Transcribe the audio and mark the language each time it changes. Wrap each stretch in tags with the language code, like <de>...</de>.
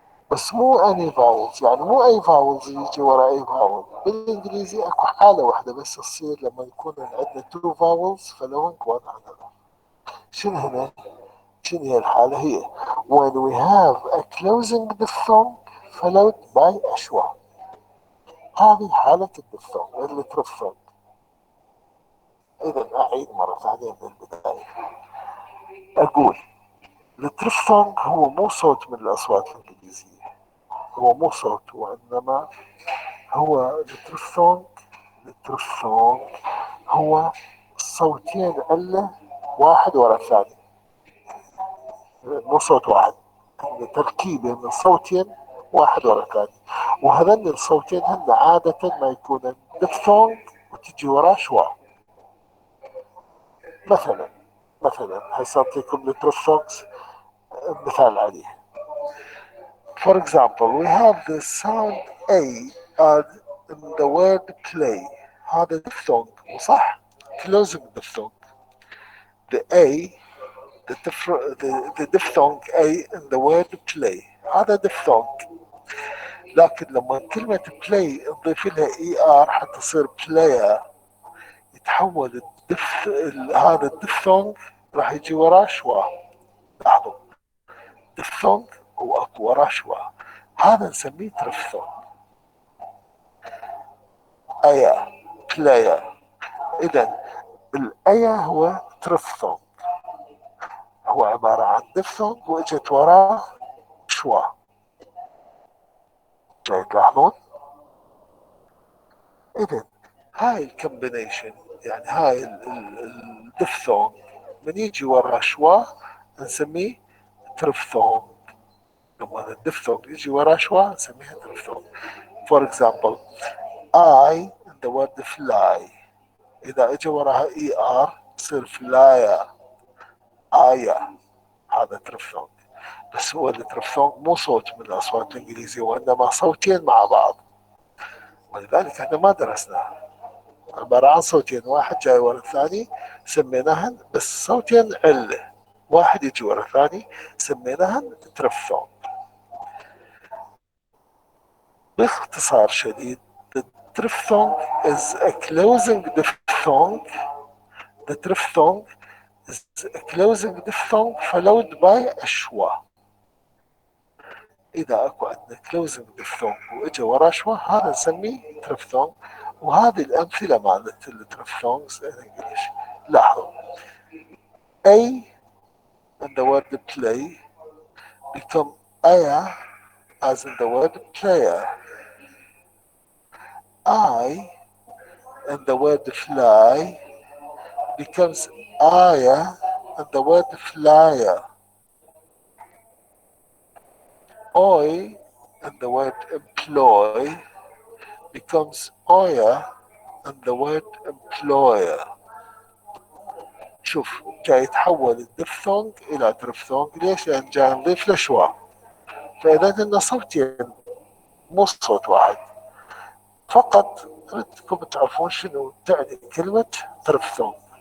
<ar>بس مو</ar> <en>any vowels,</en> <ar>يعني مو اي فاولز يجي ورا اي فاول. بالانجليزي اكو حاله واحده بس تصير لما يكون عندنا</ar> <en>Two vowels following one another.</en> <ar>شنو هنا؟ شنو هي الحاله؟ هي</ar> <en>when we have a closing diphthong followed by a schwa.</en> <ar>هذه حاله الدفثونج اللي ترفض. اذا اعيد مره ثانيه من البدايه، اقول الترفثونج هو مو صوت من الاصوات الانجليزيه، هو مو صوت، وانما هو الترفثونج هو صوتين علة واحد ورا الثاني، مو صوت واحد، تركيبة من صوتين واحد ورا الثاني. وهذين الصوتين هن عادة ما يكونن دفثونج وتجي وراه شوا. مثلا هسه اعطيكم الترفثونجز مثال عليه.</ar> <en>For example, we have the sound A in the word play.</en> <ar>هذا</ar> <en>diphthong</en> <ar>وصح؟</ar> <en>closing diphthong. The A, the diphthong A in the word play.</en> <ar>هذا diphthong. لكن لما كلمة play نضيف لها ER حتى تصير player، يتحول هذا الدفثونج راح يجي وراه شوا. لاحظوا، diphthong واكو وراه شوا، هذا نسميه ترفثونج. ايا بلاير. اذا الايا هو ترفثونج، هو عبارة عن دفثونج واجت وراه شوا. جاي تلاحظون؟ اذا هاي الكومبينيشن، يعني هاي الدفثونج من يجي وراه شوا نسميه ترفثونج. لما الدفثونج يجي وراه شوا نسميها ترفثونج.</ar> <en>For example, I in the word fly،</en> <ar>إذا إجا وراها ER تصير فلايا، آيا. هذا ترفثونج. بس هو الترفثونج مو صوت من الأصوات الإنجليزية، وإنما صوتين مع بعض، ولذلك احنا ما درسناها. عبارة عن صوتين، واحد جاي ورا الثاني سميناهن، بس صوتين علة واحد يجي ورا الثاني سميناهن ترفثونج. باختصار شديد،</ar> <en>the triphthong is a closing diphthong. The triphthong is a closing diphthong followed by a schwa.</en> <ar>إذا أكو عندنا closing diphthong وإجا وراه شوا هذا نسميه triphthong. وهذه الأمثلة مالت الترفثونجز</ar> <en>in English.</en> <ar>لاحظوا،</ar> <en>A in the word play become aya as in the word player. I in the word fly becomes aya in the word flyer. Oi in the word employ becomes oya in the word employer.</en> <ar>شوف، جاي يتحول الدفثونج إلى ترفثونج. ليش؟ لأن جاي نضيف له شوا. فإذا عندنا صوتين مو صوت واحد. فقط أردكم تعرفون شنو تعني كلمة ترفثونج.</ar>